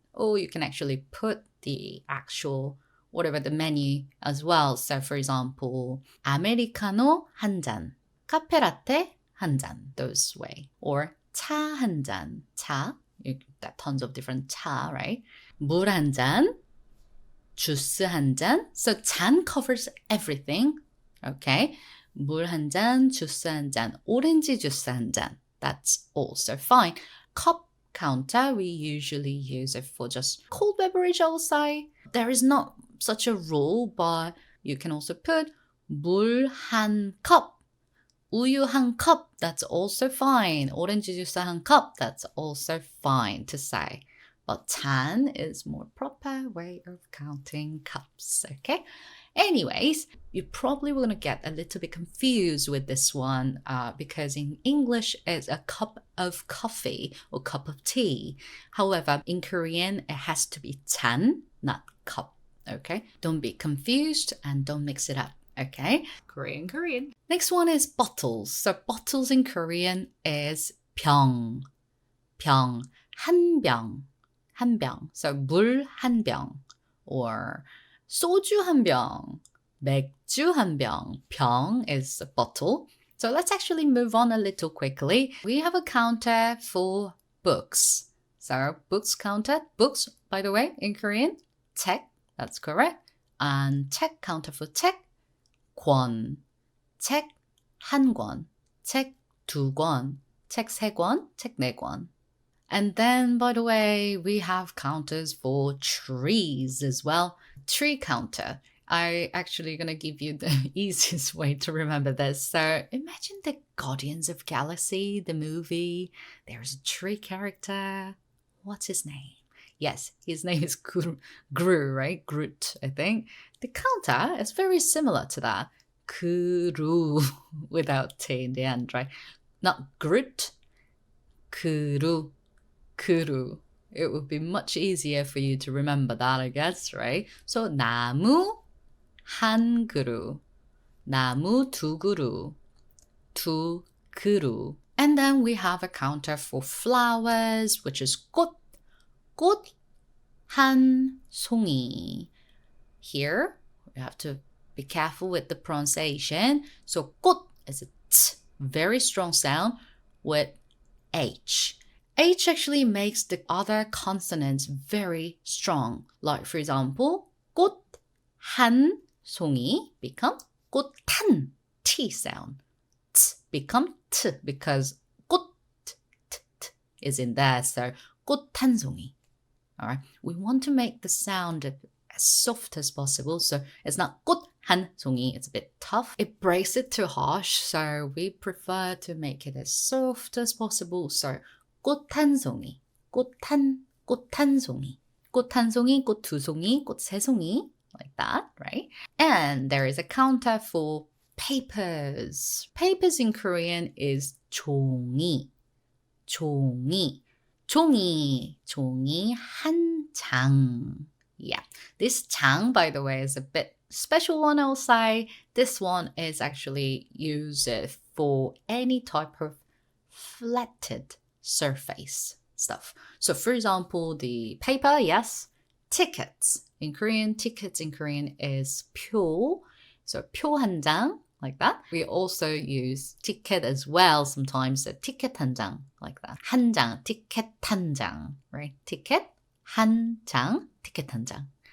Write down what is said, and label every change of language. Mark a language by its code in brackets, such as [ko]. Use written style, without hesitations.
[en] Or you can actually put the actual whatever the menu as well. So for example, [ko] 아메리카노 한 잔, 카페라떼 한 잔, [en] those way. Or [ko] 차 한 잔, [en] 차, you got tons of different 차, right? [ko] 물 한 잔, 주스 한 잔. [en] So 잔 covers everything, okay? [ko] 물 한 잔, 주스 한 잔, 오렌지 주스 한 잔. [en] That's also fine. Cup counter, we usually use it for just cold beverage, I will say. There is not such a rule, but you can also put [ko] 물 한 [en] cup, [ko] 우유 한 [en] cup, that's also fine. [ko] 오렌지 주스 한 [en] cup, that's also fine to say. But 잔 is more proper way of counting cups, okay? Anyways, you probably going to get a little bit confused with this one because in English it's a cup of coffee or cup of tea. However, in Korean it has to be 잔, not cup, okay? Don't be confused and don't mix it up, okay? Korean. Next one is bottles. So bottles in Korean is 병, 한 병. [ko] So 물 한 병 or 소주 한 병, 맥주 한 병. [en] 병 is a bottle. So let's actually move on a little quickly. We have a counter for books. So books counter. Books, by the way, in Korean, 책, that's correct. And 책 counter for 책, 권. [ko] 책 한 권, 책 두 권, 책 세 권, 책 네 권. [en] And then, by the way, we have counters for trees as well. Tree counter. I actually going to give you the easiest way to remember this. So imagine the Guardians of Galaxy, the movie. There's a tree character. What's his name? Yes, his name is Gru, right? Groot, I think. The counter is very similar to that. Gru, without T in the end, right? Not Groot, Gru. It would be much easier for you to remember that, I guess, right? [ko] So 나무 한 그루, 나무 두 그루, 두 그루. [en] And then we have a counter for flowers, which is [ko] 꽃 한 송이. [en] Here, we have to be careful with the pronunciation. So 꽃 is a t, very strong sound with H. H actually makes the other consonants very strong. Like for example, [ko] 꽃 한 송이 [en] become [ko] 꽃한 [en] T sound. T become T because 꽃 t is in there. So [ko] 꽃 한 송이. [en] All right. We want to make the sound as soft as possible. So it's not [ko] 꽃 한 송이. [en] It's a bit tough. It breaks it too harsh. So we prefer to make it as soft as possible. [ko] So 꽃 한 송이, 꽃 한 송이, 꽃 한 송이, 꽃 두 송이, 꽃 세 송이, [en] like that, right? And there is a counter for papers. Papers in Korean is [ko] 종이, 종이, 종이, 종이 한 장. [en] Yeah, this 장, by the way, is a bit special one, I'll say. This one is actually used for any type of flatted surface stuff. So for example, the paper, yes. Tickets. In Korean, tickets in Korean is 표. So [ko] 표 한 장, [en] like that. We also use ticket as well sometimes. So ticket [ko] 한 장, [en] like that. [ko] 한 장, ticket 한 장, right? Ticket 한 장, ticket 한 장.